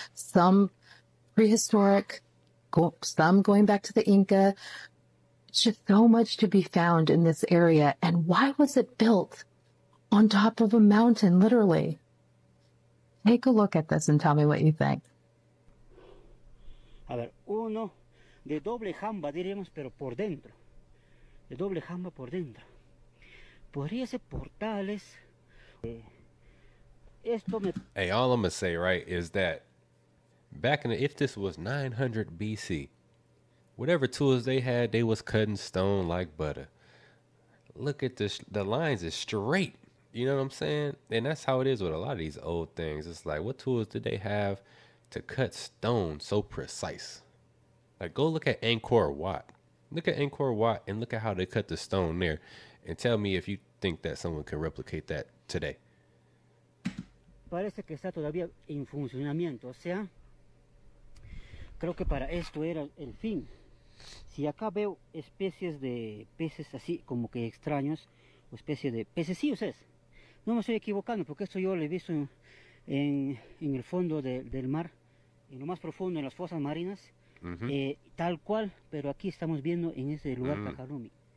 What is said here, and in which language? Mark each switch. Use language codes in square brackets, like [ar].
[en] Some prehistoric, some going back to the Inca. It's just so much to be found in this area. And why was it built on top of a mountain, literally? Take a look at this and tell me what you think. [es] A ver, uno de doble jamba, diríamos, pero por dentro. De doble jamba por dentro. Podría ser portales. [en] Hey, all I'm gonna say, right, is that if this was 900 BC, whatever tools they had, they was cutting stone like butter. Look at this, the lines is straight. You know what I'm saying? And that's how it is with a lot of these old things. It's like, what tools did they have to cut stone so precise? Like, go look at Angkor Wat. Look at Angkor Wat and look at how they cut the stone there. And tell me if you think that someone can replicate that today. [es] Parece que está todavía en funcionamiento. O sea, creo que para esto era el fin. Si acá veo especies de peces así como que extraños, o especie de pececillos es. No me estoy equivocando, porque esto yo lo he visto en el fondo del mar, en lo más profundo, en las fosas marinas, tal cual, pero aquí estamos viendo en este lugar Tacarumi.